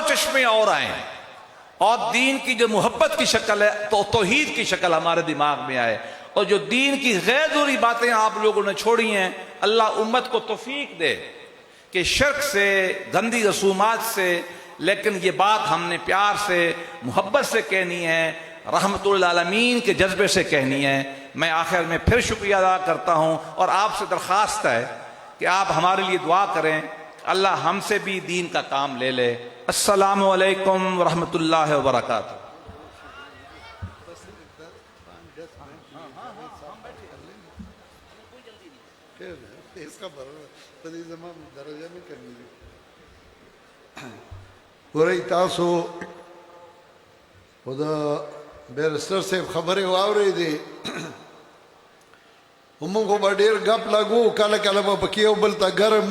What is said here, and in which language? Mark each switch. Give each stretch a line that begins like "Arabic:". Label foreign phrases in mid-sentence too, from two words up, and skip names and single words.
Urdu: چشمے اور آئیں, اور دین کی جو محبت کی شکل ہے تو توحید کی شکل ہمارے دماغ میں آئے, اور جو دین کی غیر ضروری باتیں آپ لوگوں نے چھوڑی ہیں اللہ امت کو توفیق دے کہ شرک سے, گندی رسومات سے, لیکن یہ بات ہم نے پیار سے محبت سے کہنی ہے، رحمت للعالمین کے جذبے سے کہنی ہے۔ میں آخر میں پھر شکریہ ادا کرتا ہوں اور آپ سے درخواست ہے کہ آپ ہمارے لیے دعا کریں، اللہ ہم سے بھی دین کا کام لے لے۔
Arabic: السلام علیکم ورحمۃ اللہ وبرکاتہ۔
Pashto: ګورئ تاسو خو د بیرسټر صاحب خبرې واورېدې، موږ خو به ډېر ګپ لګو، کله کله به پکې یو بل ته ګرم